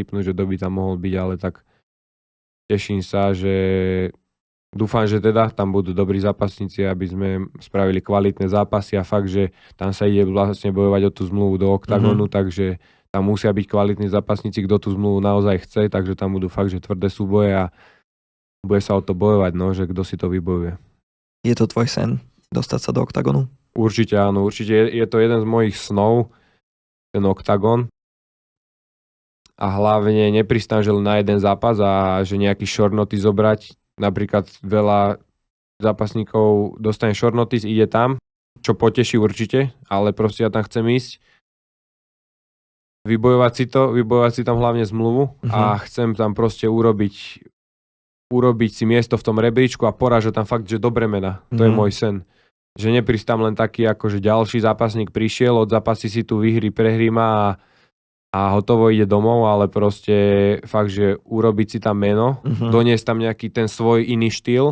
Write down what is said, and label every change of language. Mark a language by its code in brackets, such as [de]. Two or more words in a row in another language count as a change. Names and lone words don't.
[sk] tipnúť, že kto by tam mohol byť, ale tak teším sa, že dúfam, že teda tam budú dobrí zápasníci, aby sme spravili kvalitné zápasy a fakt, že tam sa ide vlastne bojovať o tú zmluvu do oktagónu, takže tam musia byť kvalitní zápasníci, kto tú zmluvu naozaj chce, takže tam budú fakt, že tvrdé súboje a bude sa o to bojovať, no, že kto si to vybojuje. Je to tvoj sen, dostať sa do oktagónu? Určite áno, určite je to jeden z mojich snov, ten oktagón. A hlavne nepristám, že len na jeden zápas a že nejaký [en] short notice [sk] zobrať. Napríklad veľa zápasníkov dostane [en] short notice, [sk] ide tam, čo poteší určite, ale proste ja tam chcem ísť. Vybojovať si tam hlavne zmluvu a chcem tam proste urobiť si miesto v tom rebríčku a porážať tam fakt, že dobré mená. To je môj sen. Že nepristám len taký, ako že ďalší zápasník prišiel, od zápasy si tu vyhry, prehry má a a hotovo ide domov, ale proste fakt, že urobiť si tam meno, doniesť tam nejaký ten svoj iný štýl,